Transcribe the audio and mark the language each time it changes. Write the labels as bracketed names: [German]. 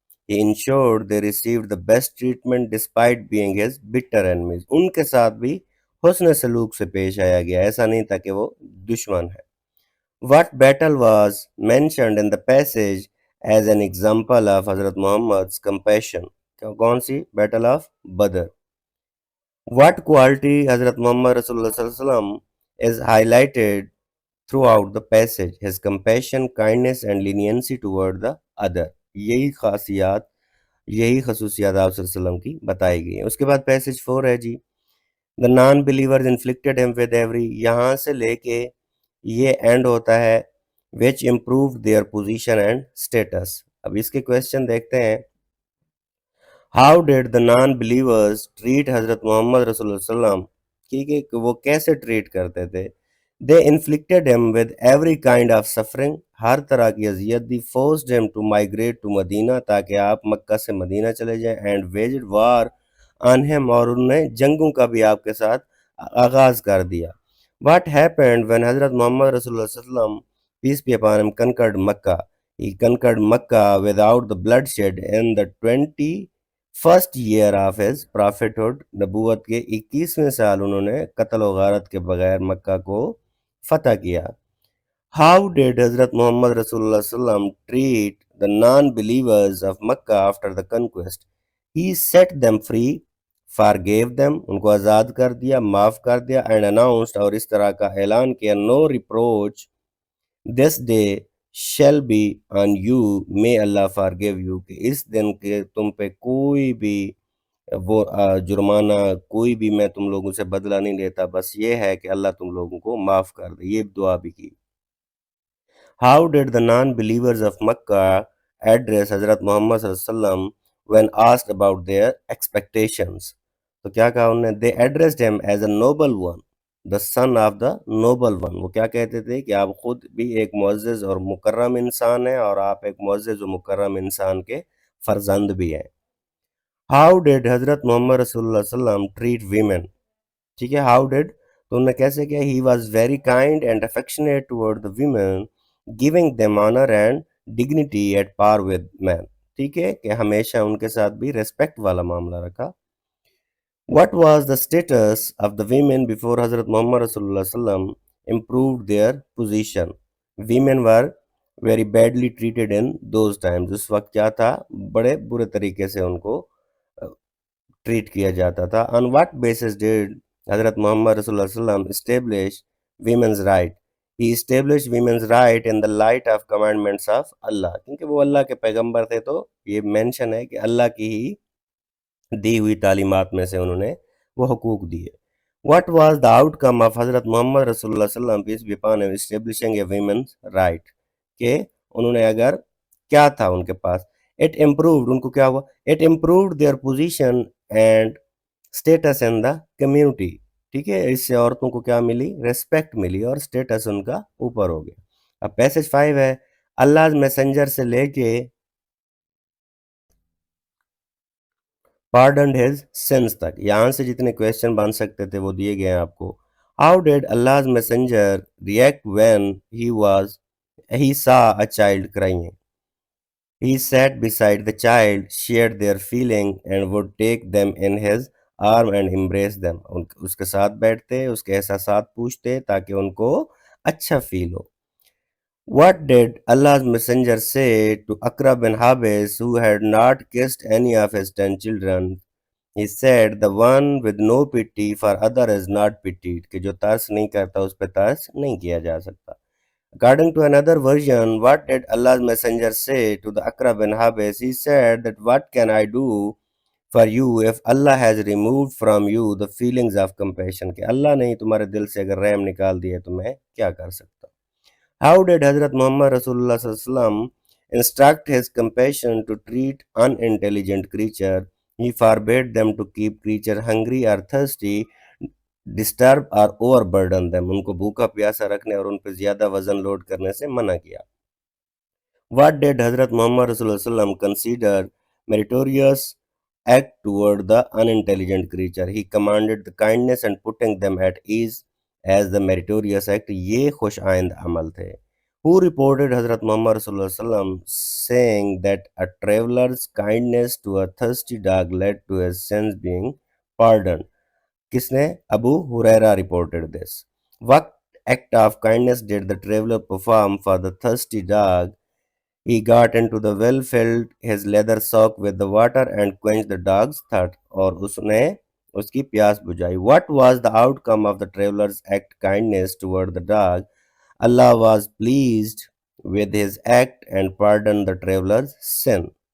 [English] He ensured they received the best treatment despite being his bitter enemies. [Urdu] ان کے ساتھ بھی حسن سلوک سے پیش آیا گیا, ایسا نہیں تھا کہ وہ دشمن ہے. [English] What battle was mentioned in the passage as an example of Hazrat Muhammad's compassion? [Urdu] کون سی؟ [English] Battle of Badr. What quality Hazrat Muhammad Rasulullah sallallahu alaihi wasallam is highlighted throughout the passage? His compassion, kindness and leniency toward the other. [Urdu] یہی خاصیات, یہی خصوصیات آپ صلی اللہ علیہ وسلم کی بتائی گئی ہیں. اس کے بعد پیسج 4 ہے جی. [English] The non-believers inflicted him with every, [Urdu] یہاں سے لے کے یہ اینڈ ہوتا ہے [English] which improved their position and status. [Urdu] اب اس کے کویسچن دیکھتے ہیں. [English] How did the non-believers treat [Urdu] حضرت محمد رسول اللہ صلی اللہ علیہ وسلم, کہ وہ کیسے ٹریٹ کرتے تھے. [English] They inflicted him with every kind of suffering, [Urdu] ہر طرح کی اذیت دی. [English] Forced him to migrate to [Urdu] مدینہ, تاکہ آپ مکہ سے مدینہ چلے جائیں. [English] And waged war on him, [Urdu] اور انہوں نے جنگوں کا بھی آپ کے ساتھ آغاز کر دیا. [English] What happened when Hazrat Muhammad رسول اللہ صلی اللہ علیہ وسلم, peace be upon him, conquered Makkah? He conquered Makkah without the bloodshed in the 21st year of his prophethood. [Urdu] نبوت کے 21ویں سال انہوں نے قتل و غارت کے بغیر مکہ کو فتح کیا. [English] How did Hazrat Muhammad رسول اللہ صلی اللہ علیہ وسلم treat the non-believers of Makkah after the conquest? He set them free, forgave them, [Urdu] ان کو آزاد کر دیا, معاف کر دیا. [English] And announced, [Urdu] اور اس طرح کا اعلان کیا, [English] no reproach this day shall be on you, may Allah forgive you, [Urdu] کہ اس دن کے تم پہ کوئی بھی وہ جرمانہ, کوئی بھی میں تم لوگوں سے بدلہ نہیں لیتا, بس یہ ہے کہ اللہ تم لوگوں کو معاف کر دے. یہ دعا بھی کی. [English] How did the non-believers of Makkah address Hazrat Muhammad صلی اللہ علیہ وسلم when asked about their expectations? [Urdu] تو کیا کہا انہوں نے؟ [English] They addressed him as a noble one, the son of the noble one. [Urdu] وہ کیا کہتے تھے کہ آپ خود بھی ایک معزز اور مکرم انسان ہیں, اور آپ ایک معزز و مکرم انسان کے فرزند بھی ہیں. [English] How did Hazrat Muhammad رسول اللہ صلی اللہ علیہ وسلم treat women? [Urdu] ٹھیک ہے, [English] how did, [Urdu] تو انہوں نے کیسے کیا؟ [English] He was very kind and affectionate toward the women, giving them honor and dignity at par with men. [Urdu] ٹھیک ہے, کہ ہمیشہ ان کے ساتھ بھی ریسپیکٹ والا معاملہ رکھا. [English] What was the status of the women before Hazrat Muhammad رسول اللہ صلی اللہ علیہ وسلم improved their position? Women were very badly treated in those times. [Urdu] اس وقت کیا تھا؟ بڑے برے طریقے سے ان کو ٹریٹ کیا جاتا تھا. [English] On what basis did Hazrat Muhammad رسول اللہ صلی اللہ علیہ وسلم establish women's right? He established women's right in the light of commandments of Allah. [Urdu] کیونکہ وہ اللہ کے پیغمبر تھے, تو یہ مینشن ہے کہ اللہ کی ہی دی ہوئی تعلیمات میں سے انہوں نے وہ حقوق دیے. [English] What was the outcome of Hazrat Muhammad رسول اللہ صلی اللہ علیہ وسلم peace be upon him establishing a women's right? [Urdu] کہ انہوں نے اگر کیا تھا ان کے پاس, [English] it improved, [Urdu] ان کو کیا ہوا؟ [English] It improved their position and status in the community. [Urdu] ٹھیک ہے, اس سے عورتوں کو کیا ملی؟ ریسپیکٹ ملی, اور اسٹیٹس ان کا اوپر ہو گیا. اب پیسج 5 ہے. اللہ میسنجر سے لے کے [English] pardoned his sins [Urdu] تک, یہاں سے جتنے کویسچن بن سکتے تھے وہ دیے گئے ہیں آپ کو. [English] How did Allah's messenger react when he saw a child crying? He sat beside the child, shared their feeling and would take them in his arm and embrace them. [Urdu] اس کے ساتھ بیٹھتے, اس کے احساسات پوچھتے تاکہ ان کو اچھا فیل ہو. [English] What did Allah's messenger say to Aqra bin Habis, who had not kissed any of his 10 children? He said, the one with no pity for other is not pitied. [Urdu] کہ جو ترس نہیں کرتا اس پہ ترس نہیں کیا جا سکتا. [English] According to another version, what did Allah's messenger say to the Aqra bin Habis? He said that what can I do for you if Allah has removed from you the feelings of compassion? [Urdu] کہ اللہ نے تمہارے دل سے اگر رحم نکال دیے تو میں کیا کر سکتا. [English] How did Hazrat Muhammad رسول اللہ صلی اللہ علیہ وسلم instruct his compassion to treat unintelligent creature? He forbade them to keep creature hungry or thirsty, disturb or overburden them. [Urdu] ان کو بھوکا پیاسا رکھنے اور ان پہ زیادہ وزن لوڈ کرنے سے منع کیا. [English] What did Hazrat Muhammad رسول اللہ صلی اللہ علیہ وسلم consider meritorious act toward the unintelligent creature. He commanded the kindness and putting them at ease as the meritorious act. [Urdu] ये खुश आइंद अमल थे. [English] Who reported Hazrat Muhammad Sallallahu Alaihi Wasallam saying that a traveler's kindness to a thirsty dog led to his sins being pardoned? [Urdu] किसने? [English] Abu Huraira reported this. What act of kindness did the traveler perform for the thirsty dog? He got into the well, filled his leather sock with the water and quenched the dog's thirst. [Urdu] और उसने उसकी प्यास बुझाई. [English] What was the outcome of the traveler's act kindness toward the dog? Allah was pleased with his act and pardoned the traveler's sin.